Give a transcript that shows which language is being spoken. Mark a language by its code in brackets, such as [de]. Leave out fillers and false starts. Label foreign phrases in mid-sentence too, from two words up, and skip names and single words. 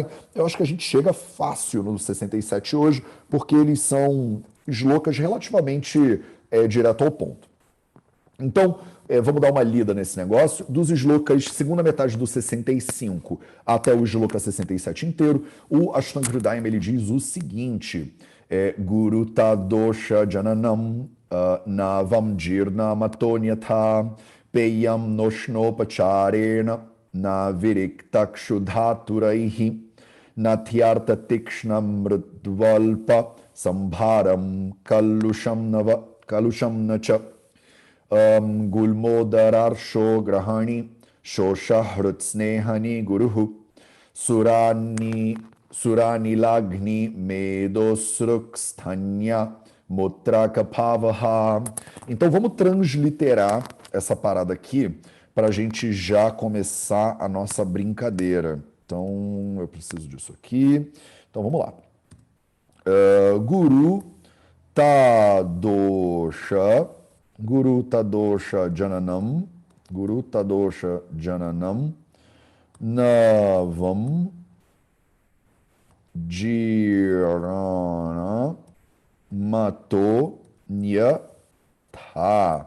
[pt] Eu acho que a gente chega fácil no 67 hoje, porque eles são shlokas relativamente direto ao ponto. Então, vamos dar uma lida nesse negócio. Dos shlokas, segunda metade do 65 até o shloka 67 inteiro, o Ashtanga Hridayam ele diz o seguinte: [sa] Guru Tadosha Jananam Navam Jirna Matonyatha Peyam Noshnopacharena Naviriktakshudhaturaihi Natyartha Tikshna Mridvalpa Sambharam Kalusham Nacha Gulmodararsho Grahani Shoshahrutsnehani Guruhu Surani Lagni Medosruksthanya Mutrakapavaha. [pt] Então vamos transliterar essa parada aqui para a gente já começar a nossa brincadeira. Então eu preciso disso aqui. Então vamos lá. [sa] Guru Tadosha Jananam Navam Jirana Mato Nyatha.